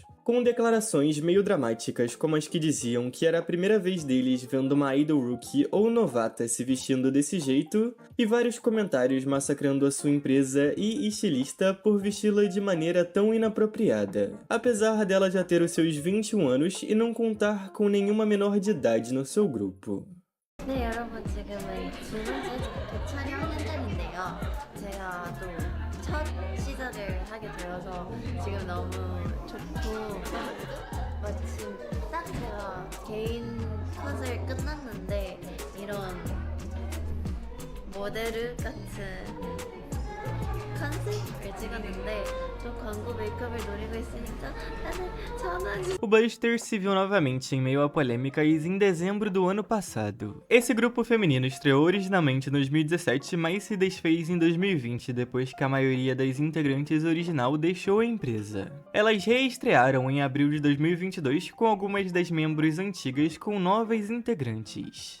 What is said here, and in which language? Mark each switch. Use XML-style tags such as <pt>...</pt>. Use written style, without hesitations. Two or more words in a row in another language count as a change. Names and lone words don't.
<pt>Com declarações meio dramáticas como as que diziam que era a primeira vez deles vendo uma</pt> <en>idol rookie</en> <pt>ou novata se vestindo desse jeito, e vários comentários massacrando a sua empresa e estilista por vesti-la de maneira tão inapropriada, apesar dela já ter os seus 21 anos e não contar com nenhuma menor de idade no seu grupo.</pt> <ko>네, 여러분 지금은 두 번째 도촬영 현장인데요. 제가 또 첫 시작을 하게 되어서 지금 너무 좋고 마침 딱 제가 개인 컷을 끝났는데 이런 모델 같은 컨셉을 찍었는데 저 광고 메이크업을 노리고 있으니까 다들 전화주세요.</ko> <pt>O Buster se viu novamente em meio a polêmicas em dezembro do ano passado. Esse grupo feminino estreou originalmente em 2017, mas se desfez em 2020 depois que a maioria das integrantes original deixou a empresa. Elas reestrearam em abril de 2022 com algumas das membros antigas com novas integrantes.</pt>